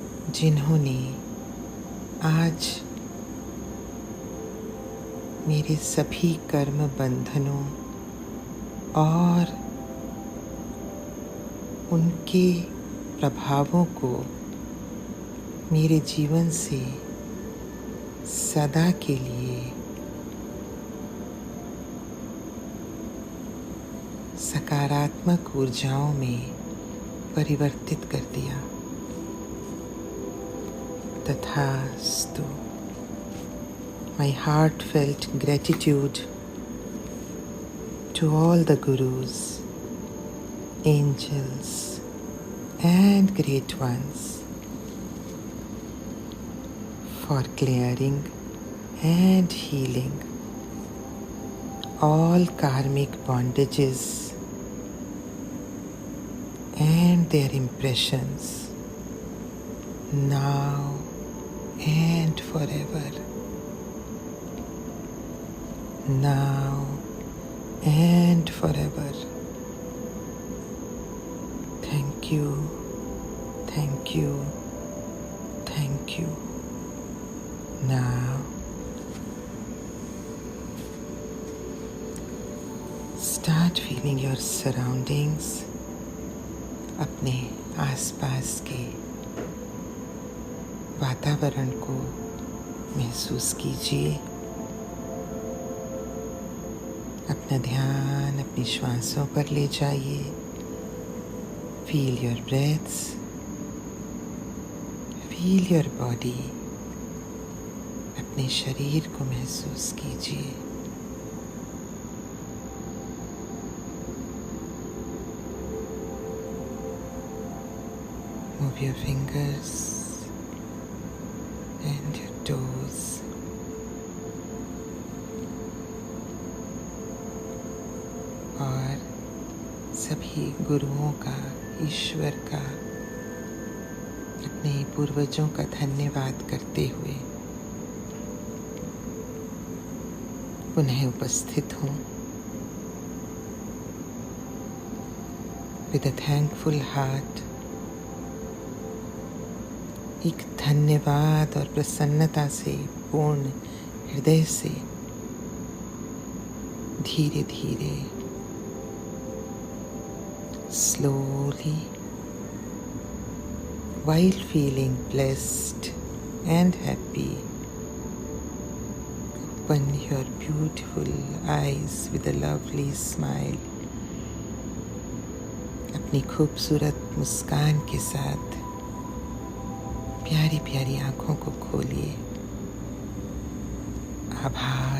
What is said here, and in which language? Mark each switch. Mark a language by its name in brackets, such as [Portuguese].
[Hindi] जिन्होंने आज मेरे सभी कर्म बंधनों और उनके प्रभावों को मेरे जीवन से सदा के लिए सकारात्मक ऊर्जाओं में परिवर्तित कर दिया। तथास्तु। [English] My heartfelt gratitude to all the gurus, angels, and great ones for clearing and healing all karmic bondages and their impressions now and forever. Now and forever. Thank you, thank you, thank you. Now, start feeling your surroundings, [Hindi] अपने आसपास के वातावरण को महसूस कीजिए। अपना ध्यान अपनी श्वासों पर ले जाइए। [English] Feel your breaths, feel your body. [Hindi] अपने शरीर को महसूस कीजिए। [English] Move your fingers and your toes. [Hindi] और सभी गुरुओं का, ईश्वर का, अपने पूर्वजों का धन्यवाद करते हुए पुनः उपस्थित हूँ। [English] With a thankful heart, [Hindi] एक धन्यवाद और प्रसन्नता से पूर्ण हृदय से धीरे धीरे [English] slowly, while feeling blessed and happy, open your beautiful eyes with a lovely smile. [Hindi] अपनी खूबसूरत मुस्कान के साथ प्यारी प्यारी आंखों को खोलिए, आभास